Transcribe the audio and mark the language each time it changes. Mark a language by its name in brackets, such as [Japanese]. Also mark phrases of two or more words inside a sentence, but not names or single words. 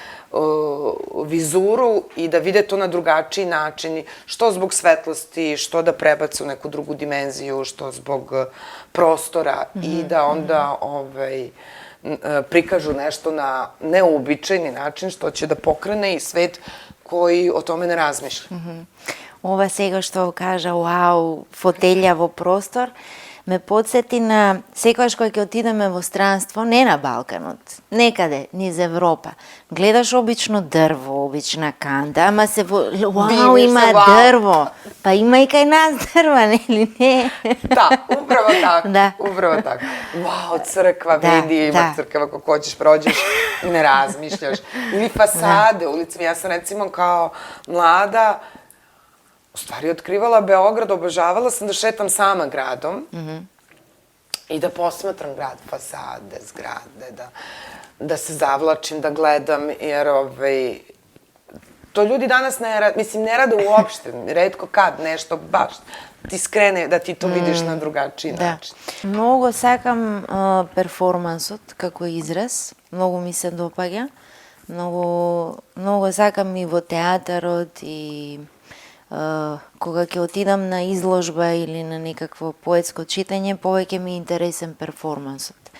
[Serbian] vizuru i da vide to na drugačiji način, što zbog svetlosti, što da prebace u neku drugu dimenziju, što zbog prostora i da onda prikažu nešto na neuobičajeni način, što će da pokrene i svet koji o tome ne razmišlja. [Macedonian] Ова сега што кажа, вау, фотелја во простор, ме подсети на секогаш кога ќе отидеме во странство, не на Балканот, некаде низ Европа. Гледаш обично дрво, обична канта, ама се вау, има дрво. Па има и кај нас дрва, нели не? [Serbian] Da, upravo tako. Da. Upravo tako. Wow, crkva, vidi, ima crkva kako hoćeš, prođeš i ne razmišljaš. Ili fasade ulicama. Ja sam recimo kao mlada u stvari otkrivala Beograd, obožavala sam da šetam sama gradom i da posmatram grad, fasade, zgrade, da se zavlačim, da gledam, jer to ljudi danas ne rade, mislim, ne rade uopšte, retko kad nešto baš ti skrene da ti to vidiš na drugačiji način. [Macedonian] Многу сакам перформансот како израз, многу ми се допаѓа, многу сакам и во театарот и кога ќе отидам на изложба или на некакво поетско читање, повеќе ми е интересен перформансот.